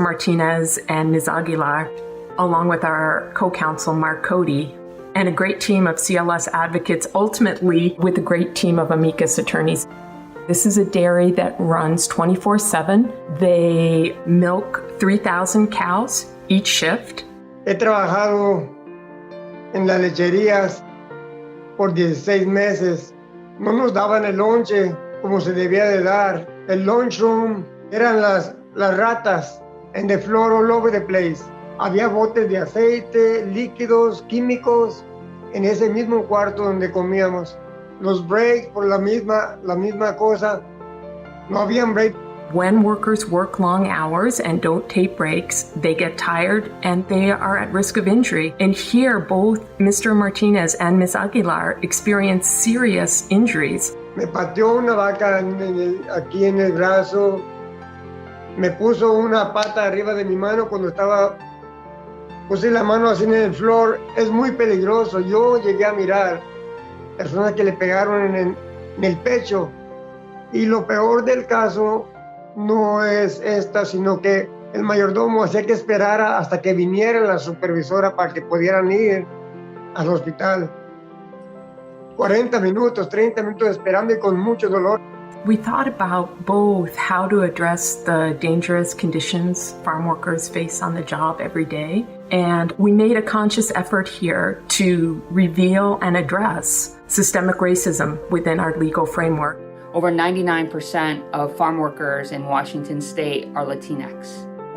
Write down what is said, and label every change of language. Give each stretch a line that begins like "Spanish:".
English: Martinez and Ms. Aguilar, along with our co-counsel, Mark Cody, and a great team of CLS advocates, ultimately with a great team of amicus attorneys. This is a dairy that runs 24/7. They milk 3,000 cows each shift.
Spanish: He trabajado en las lecherías por 16 meses. No nos daban el lonche como se debía de dar. El lunchroom eran las ratas
English: and the floor all over the place.
Spanish: Había botes de aceite, líquidos, químicos en ese mismo cuarto donde comíamos. Los breaks por la misma cosa. No habían breaks.
English: When workers work long hours and don't take breaks, they get tired and they are at risk of injury. And here, both Mr. Martinez and Ms. Aguilar experienced serious injuries.
Spanish: Me pateó una vaca aquí en el brazo. Me puso una pata arriba de mi mano cuando puse la mano así en el floor. Es muy peligroso. Yo llegué a mirar personas que le pegaron en el pecho. Y lo peor del caso no es esta, sino que el mayordomo hacía que esperara hasta que viniera la supervisora para que pudieran ir al hospital. 40 minutos, 30 minutos esperando y con mucho dolor.
English: We thought about both how to address the dangerous conditions farm workers face on the job every day, and we made a conscious effort here to reveal and address systemic racism within our legal framework. Over 99% of farm workers in Washington state are Latinx.